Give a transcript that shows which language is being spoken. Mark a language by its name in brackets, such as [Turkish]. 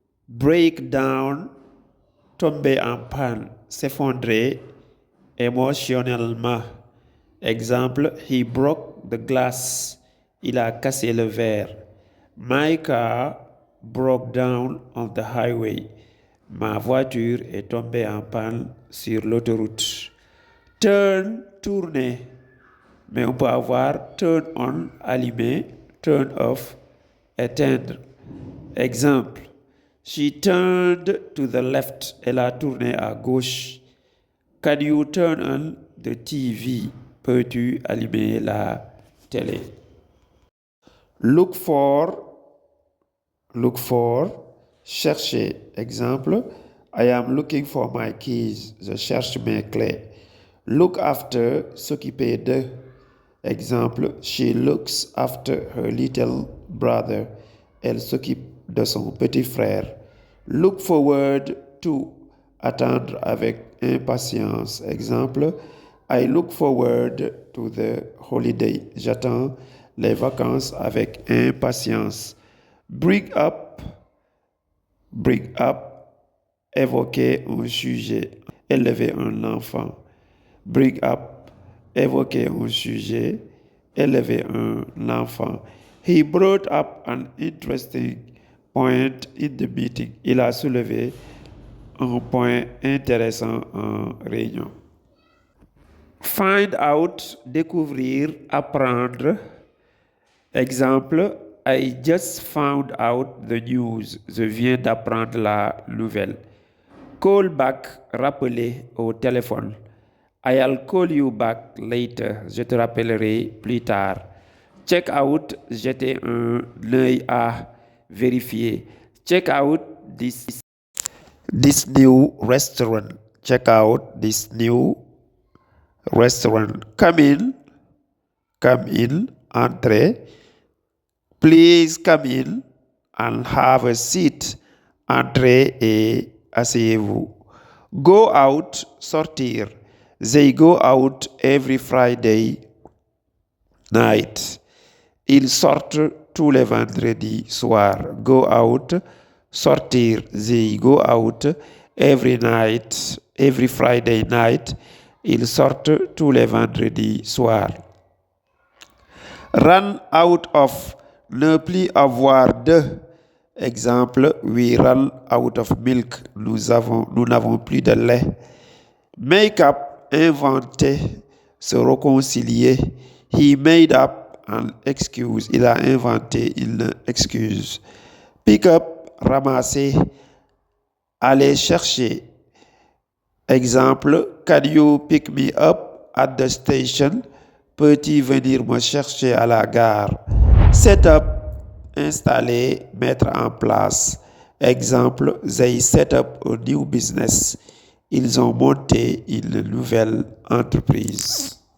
[French] Break down, tomber en panne, s'effondrer émotionnellement. Exemple, [English] he broke the glass. [French] Il a cassé le verre. [English] My car broke down on the highway. [French] Ma voiture est tombée en panne sur l'autoroute. Turn, tourner. Mais on peut avoir turn on, allumer, turn off, éteindre. [English] Exemple, she turned to the left. [French] Elle a tourné à gauche. [English] Can you turn on the TV? [French] Peux-tu allumer la télé? Look for, chercher. [English] Exemple, I am looking for my keys. [French] Je cherche mes clés. [English] Look after, [French] s'occuper de. [English] Exemple, she looks after her little brother. [French] Elle s'occupe de son petit frère. Look forward to, attendre avec impatience. [English] Exemple, I look forward to the holiday. [French] J'attends les vacances avec impatience. Bring up, Bring up, évoquer un sujet, élever un enfant. Bring up, évoquer un sujet, élever un enfant. [English] He brought up an interesting point in the meeting. [French] Il a soulevé un point intéressant en réunion. Find out, découvrir, apprendre. [English] Exemple, I just found out the news. [French] Je viens d'apprendre la nouvelle. Call back, rappeler au téléphone. [English] I'll call you back later. [French] Je te rappellerai plus tard. Check out, jeter un œil à vérifier. [English] Check out this new restaurant. Check out this new restaurant. Come in, entrez. Please come in and have a seat. [French] Entrez et asseyez-vous. Go out, sortir. [English] They go out every Friday night. [French] Ils sortent tous les vendredis soirs. [English] Go out, sortir. They go out every night, every Friday night. [French] Ils sortent tous les vendredis soirs. Run out of, ne plus avoir de. [English] Exemple, we run out of milk. [French] Nous n'avons plus de lait. Make up, inventer, se réconcilier. [English] He made up an excuse. [French] Il a inventé une excuse. Pick up, ramasser, aller chercher. [English] Exemple, can you pick me up at the station? [French] Peux-tu venir me chercher à la gare? Set up, installer, mettre en place. Exemple, [English] they set up a new business. [French] Ils ont monté une nouvelle entreprise.